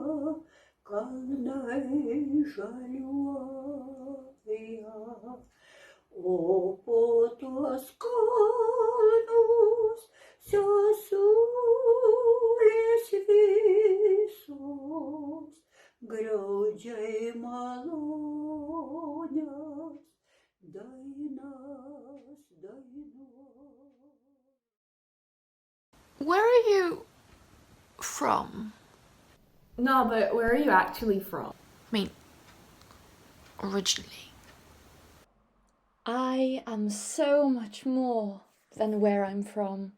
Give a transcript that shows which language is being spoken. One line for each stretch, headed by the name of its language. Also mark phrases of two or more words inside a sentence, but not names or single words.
Lithuanian: kalnai žaliuoja, o po tuos kalnus sesulės visos, griaudžiai malonios.
English: Where are you from? No, but where are you actually from? I mean, originally. I am so much more than where I'm from.